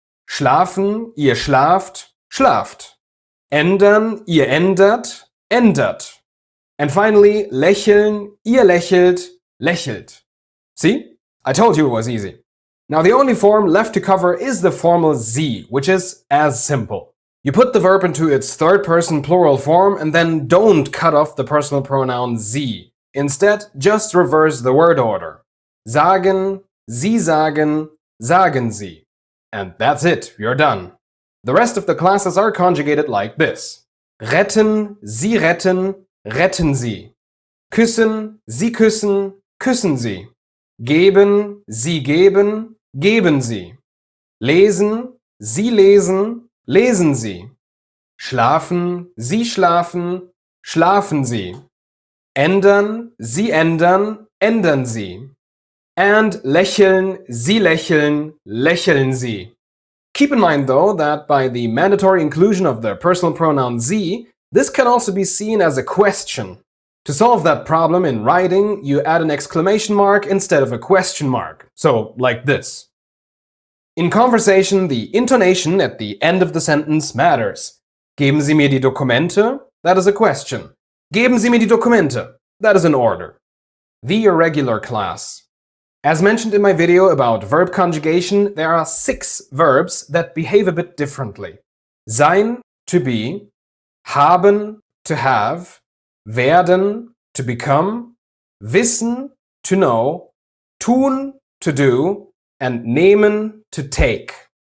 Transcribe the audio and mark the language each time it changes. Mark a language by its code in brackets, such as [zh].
[de] Schlafen, ihr schlaft, schlaft. Ändern, ihr ändert, ändert. [en] And finally, [de] lächeln, ihr lächelt, lächelt. [en] See? I told you it was easy. Now the only form left to cover is the formal sie, which is as simple. You put the verb into its third person plural form and then don't cut off the personal pronoun sie. Instead, just reverse the word order. [de] Sagen, sie sagen, sagen sie. [en] And that's it, you're done. The rest of the classes are conjugated like this. [de] Retten, retten Sie. Küssen, Sie küssen, küssen Sie. Geben, Sie geben, geben Sie. Lesen, Sie lesen, lesen Sie. Schlafen, Sie schlafen, schlafen Sie. Ändern, Sie ändern, ändern Sie. [en] And [de] lächeln, Sie lächeln, lächeln Sie. [en] Keep in mind, though, that by the mandatory inclusion of the personal pronoun Sie, this can also be seen as a question. To solve that problem in writing, you add an exclamation mark instead of a question mark. So, like this. In conversation, the intonation at the end of the sentence matters. [de] Geben Sie mir die Dokumente? [en] That is a question. [de] Geben Sie mir die Dokumente? [en] That is an order. The irregular class. As mentioned in my video about verb conjugation, there are 6 verbs that behave a bit differently. Sein, to be, haben, to have, werden, to become, wissen, to know, tun, to do, and nehmen, to take.